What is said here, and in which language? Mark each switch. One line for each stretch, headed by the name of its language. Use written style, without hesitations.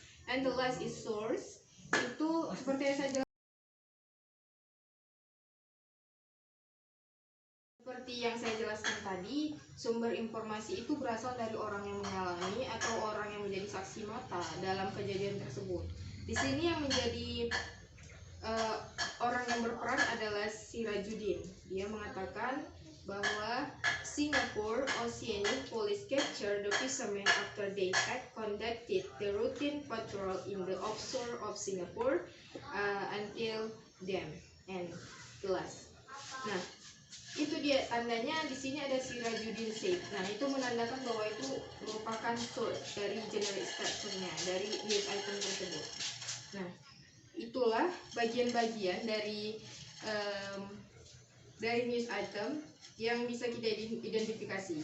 English: And the last is source.
Indonesian: Itu seperti yang saya jelaskan, tadi, sumber informasi itu berasal dari orang yang mengalami atau orang yang menjadi saksi mata dalam kejadian tersebut. Di sini yang menjadi orang yang berperan adalah Sirajuddin. Dia mengatakan bahwa
English: Singapore Oceanic Police captured the fishermen after they had conducted the routine patrol in the offshore of Singapore until them and gelas.
Indonesian: Nah, itu dia tandanya di sini ada Sirajuddin said. Nah, itu menandakan bahwa itu merupakan source dari generic structure-nya dari news item tersebut. Nah, itulah bagian-bagian dari news item yang bisa kita identifikasi.